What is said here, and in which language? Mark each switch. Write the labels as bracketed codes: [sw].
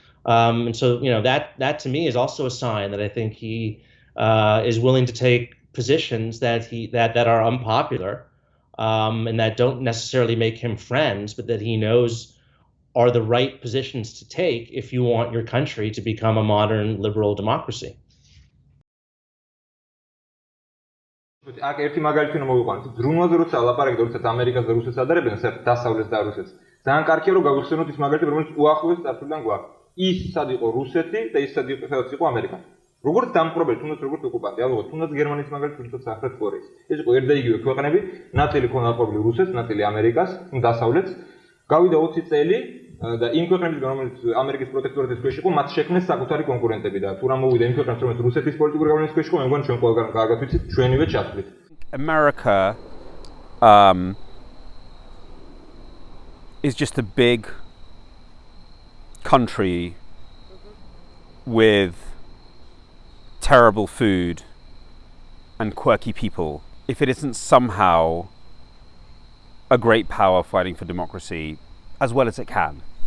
[en] And so, that to me is also a sign that I think he is willing to take positions that are unpopular, and that don't necessarily make him friends, but that he knows are the right positions to take if you want your country to become a modern liberal democracy. [ka] აქ ერთი მაგალითი რომ მოვიყვანოთ, ბრუნვაზე როცა ლაპარაკობთ, როდესაც ამერიკას და რუსეთს ადარებენ, დასავლეთს და რუსეთს. ძალიან კარგია რომ გავიხსენოთ ის მაგალითი, რომელიც უახლოეს წარსულიდან გვაქვს. ის სად იყო რუსეთი და ის სად იყო ამერიკა. როგორც დამპყრობელი, თუნდაც როგორც ოკუპანტი, ალბათ თუნდაც გერმანიის მაგალითი, თუნდაც სამხრეთ კორეის. ეს იყო ერთ და იგივე ქვეყნები, ნაწილი ქონდა ყოფილი რუსეთს, ნაწილი ამერიკას, დასავლეთს. გავიდა 20 წელი და იმ ქვეყნებისგან, რომელიც ამერიკის პროტექტორატის ქვეშ იყო, მათ შექმნეს საკუთარი კონკურენტები და თუ რა მოვიდა იმ ქვეყნებს, რომელიც რუსეთის პოლიტიკური გავლენის ქვეშ იყო, მე მგონი ჩვენ ყველგან კარგად ვიცით, ჩვენივე ჩათვლით. [en] America is just a big country with terrible food and quirky people. If it isn't somehow a great power fighting for democracy as well as it can.